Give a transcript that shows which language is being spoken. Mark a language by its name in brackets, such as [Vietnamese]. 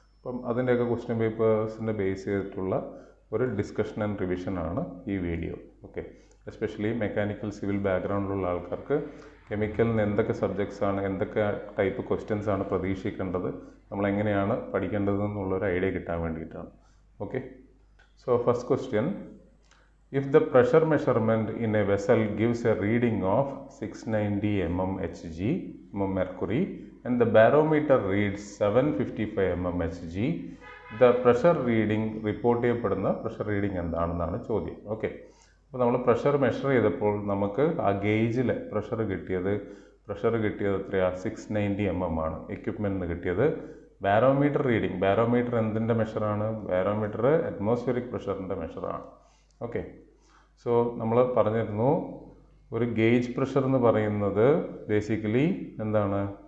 [Malayalam] അപ്പം അതിൻ്റെയൊക്കെ question പേപ്പേഴ്സിനെ base ചെയ്തിട്ടുള്ള ഒരു ഡിസ്കഷൻ ആൻഡ് റിവിഷനാണ് ഈ video. Okay, especially mechanical civil ബാക്ക്ഗ്രൗണ്ടിലുള്ള ആൾക്കാർക്ക് കെമിക്കലിന് എന്തൊക്കെ സബ്ജക്ട്സ് ആണ്, എന്തൊക്കെ ടൈപ്പ് ക്വസ്റ്റ്യൻസ് ആണ് പ്രതീക്ഷിക്കേണ്ടത്, നമ്മളെങ്ങനെയാണ് പഠിക്കേണ്ടതെന്നുള്ളൊരു ഐഡിയ കിട്ടാൻ വേണ്ടിയിട്ടാണ്. [English] okay, so first question: if the pressure measurement in a vessel gives a reading of 690 mm Hg mm mercury and the barometer reads 755 mm Hg, the pressure reading [Malayalam] report ചെയ്യപ്പെടുന്ന pressure reading എന്താണെന്നാണ് ചോദ്യം. Okay, അപ്പോൾ നമ്മൾ pressure measure ചെയ്തപ്പോൾ നമുക്ക് ആ ഗേജിലെ pressure കിട്ടിയത് എത്രയാണ്? 690 mm ആണ് എക്യുപ്മെൻറ്റിന് കിട്ടിയത്. ബാരോമീറ്റർ റീഡിംഗ്, ബാരോമീറ്റർ എന്തിൻ്റെ മെഷറാണ്? Barometer atmospheric പ്രഷറിൻ്റെ മെഷറാണ്. ഓക്കെ, സോ നമ്മൾ പറഞ്ഞിരുന്നു ഒരു ഗേജ് പ്രഷർ എന്ന് പറയുന്നത് ബേസിക്കലി എന്താണ്?